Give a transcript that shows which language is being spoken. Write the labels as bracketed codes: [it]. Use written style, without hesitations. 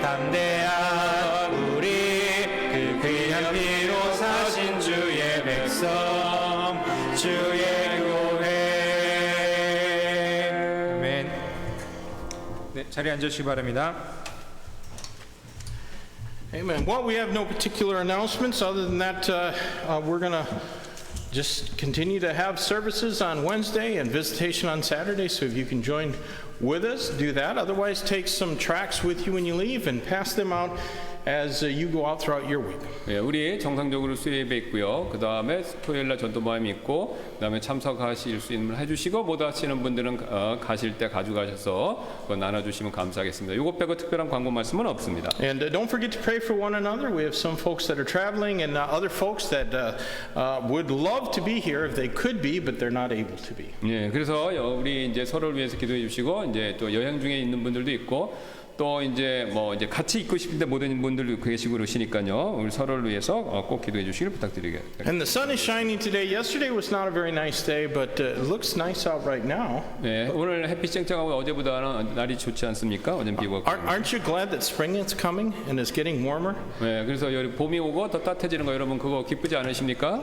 [ko] 담대한 우리, 그 귀한 피로 사신 주의 백성, 주의 교회. 아멘. 네, 자리에 앉으시기 바랍니다. [en] Amen. Well, we have no particular announcements other than that we're going to just continue to have services on Wednesday and visitation on Saturday. So if you can join with us, do that. Otherwise, take some tracts with you when you leave and pass them out as you go out throughout your week. [ko] 예, 우리 정상적으로 수요일에 있고요. 그 다음에 토요일날 전도 모임이 있고, 그 다음에 참석하실 수 있는 걸 해주시고, 못 하시는 분들은 가실 때 가져가셔서 그거 나눠주시면 감사하겠습니다. 이것 빼고 특별한 광고 말씀은 없습니다. [en] And don't forget to pray for one another. We have some folks that are traveling and other folks that would love to be here if they could be, but they're not able to be. [ko] 예, 그래서 우리 이제 서로를 위해서 기도해 주시고, 이제 또 여행 중에 있는 분들도 있고, 또 이제 뭐 이제 같이 있고 싶은데 못 있는 분들도 계시고 그러시니까요. 우리 서로를 위해서 꼭 기도해 주시길 부탁드리겠습니다. [en] And the sun is shining today. Yesterday was not a very nice day, but it looks nice out right now. [ko] 네, 오늘 햇빛 쨍쨍하고 어제보다는 날이 좋지 않습니까? 어제는 비가 왔고. [en] Aren't you glad that spring is coming and is getting warmer? [ko] 네, 그래서 여기 봄이 오고 더 따뜻해지는 거 여러분 그거 기쁘지 않으십니까?